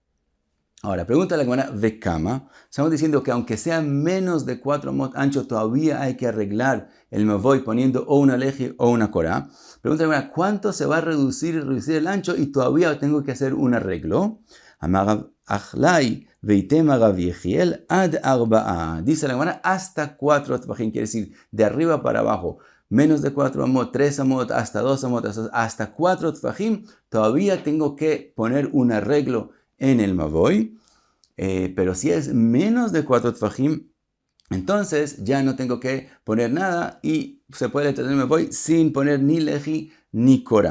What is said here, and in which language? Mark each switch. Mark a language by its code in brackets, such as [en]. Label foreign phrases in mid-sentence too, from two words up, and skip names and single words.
[es] Ahora, pregunta la Gemara, Vekama. Estamos diciendo que aunque sea menos de 4 amot ancho, todavía hay que arreglar el mavoi poniendo o una leji o una korah. Pregunta la Gemara, ¿cuánto se va a reducir el ancho y todavía tengo que hacer un arreglo? [arc] אמר אחלאי ואיתימא רב יחיאל עד ארבעה. [es] Dice la Gemara, hasta 4 tefajim, quiere decir de arriba para abajo. Menos de 4 amot, 3 amot, hasta 2 amot, hasta 4 tefajim, todavía tengo que poner un arreglo en el mavoi, pero si es menos de 4 tefajim, entonces ya no tengo que poner nada y se puede tener el mavoi sin poner ni leji ni korah.